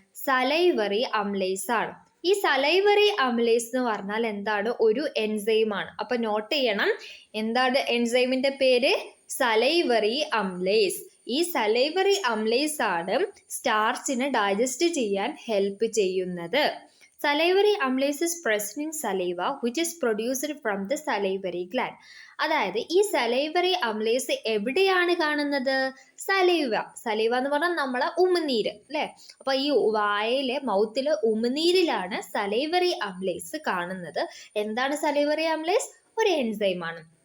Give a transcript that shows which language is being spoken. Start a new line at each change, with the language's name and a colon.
Malayalam: Salivary അംലേസ് ആണ്. ഈ salivary അംലേസ് എന്ന് പറഞ്ഞാൽ എന്താണ്? ഒരു എൻസൈമാണ്. അപ്പൊ നോട്ട് ചെയ്യണം, എന്താണ് എൻസൈമിന്റെ പേര്? സലൈവറി അംലേസ്. ഈ സലൈവറി അംലേസ് ആണ് സ്റ്റാർച്ചിനെ ഡൈജസ്റ്റ് ചെയ്യാൻ ഹെൽപ്പ് ചെയ്യുന്നത്.
English: Salivary amylase is present in saliva which is produced from the salivary gland.
Malayalam: അതായത് ഈ സലൈവറി അംലേസ് എവിടെയാണ് കാണുന്നത്? സലൈവ എന്ന് പറഞ്ഞാൽ നമ്മളെ ഉമിനീര് അല്ലേ. അപ്പൊ ഈ വായിലെ, മൗത്തിലെ ഉമിനീരിലാണ് സലൈവറി അംലേസ് കാണുന്നത്. എന്താണ് സലൈവറി അംലേസ്? ഒരു എൻസൈമാണ്.